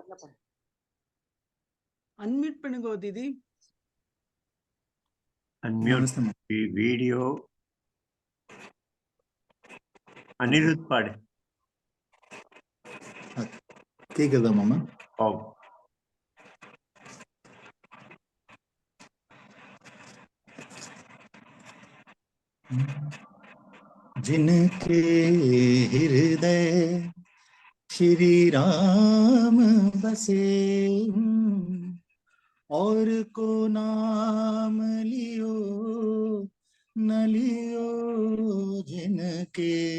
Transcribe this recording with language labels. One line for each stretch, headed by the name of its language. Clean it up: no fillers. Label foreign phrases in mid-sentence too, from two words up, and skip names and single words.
Tamil: அன்மியூட் பண்ணுங்க தீதி.
English: unmute video.
Tamil: அனிருத் பாடு. கேக்குதா மாமா? ஓ
Hindi: जिनके हृदय श्री राम बसे, और को नाम लियो नलियो जिनके